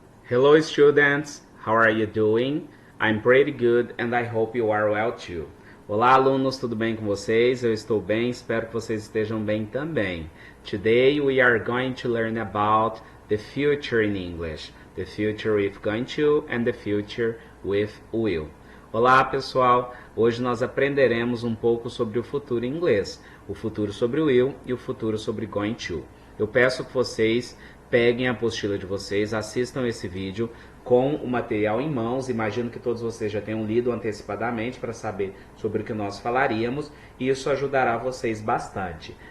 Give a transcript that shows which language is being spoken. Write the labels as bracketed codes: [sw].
[en] Hello students, how are you doing? I'm pretty good and I hope you are well too. [pt] Olá alunos, tudo bem com vocês? Eu estou bem, espero que vocês estejam bem também. [en] Today we are going to learn about the future in English. The future with going to and the future with will. [pt] Olá pessoal, hoje nós aprenderemos um pouco sobre o futuro em inglês. O futuro sobre will e o futuro sobre going to. Eu peço que vocês peguem a apostila de vocês, assistam esse vídeo com o material em mãos. Imagino que todos vocês já tenham lido antecipadamente para saber sobre o que nós falaríamos e isso ajudará vocês bastante.